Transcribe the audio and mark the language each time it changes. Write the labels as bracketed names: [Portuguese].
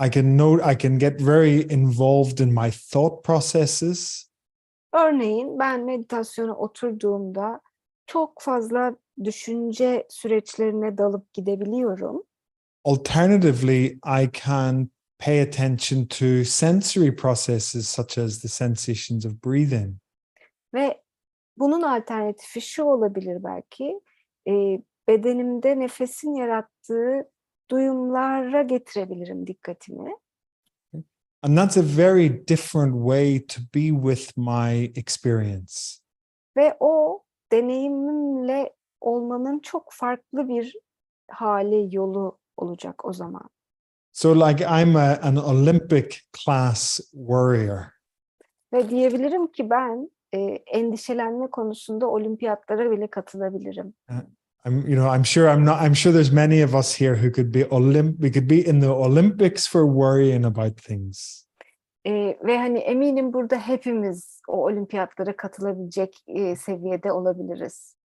[English] I can get very involved in my thought processes. [Turkish] Örneğin ben meditasyona oturduğumda çok fazla düşünce süreçlerine dalıp gidebiliyorum. [English] Alternatively, I can pay attention to sensory processes such as the sensations of breathing. [Turkish] Ve bunun alternatifi şu olabilir belki, bedenimde nefesin yarattığı duyumlara getirebilirim dikkatimi. [English] And that's a very different way to be with my experience. [Turkish] Ve o deneyimimle olmanın çok farklı bir hali, yolu olacak o zaman. [English] So like I'm an Olympic class warrior. [Turkish] Ve diyebilirim ki ben endişelenme konusunda olimpiyatlara bile katılabilirim. [English] I'm sure there's many of us here who could be we could be in the Olympics for worrying about things. [Turkish] Ve hani eminim burada hepimiz o olimpiyatlara katılabilecek seviyede olabiliriz.